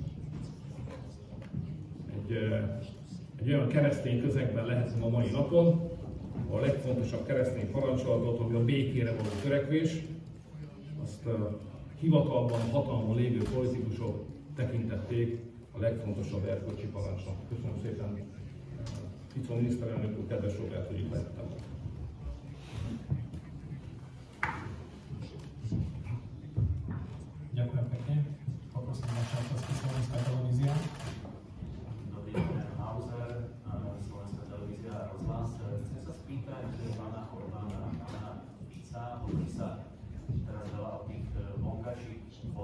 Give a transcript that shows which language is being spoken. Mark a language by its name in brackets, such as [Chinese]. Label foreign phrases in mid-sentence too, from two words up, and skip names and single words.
[Hungarian] Egy olyan keresztény közegben lehetünk a mai napon, a legfontosabb keresztény parancsolatot, ami a békére való törekvés, azt hivatalban, hatalmon lévő politikusok tekintették a legfontosabb erkölcsi parancsnak. Köszönöm szépen, Fico miniszterelnök úr, kedves Robert, hogy itt lehettem. [Slovak] Ďakujem pekne. Poprosím Vašákovský, Slovenská televízia. Dobrý deň, Hauser, Slovenská televízia a rozhlas. Chcem sa spýtať pána Orbána a pána Fica, hovorí sa teraz veľa o tých vonkajších hotspotoch.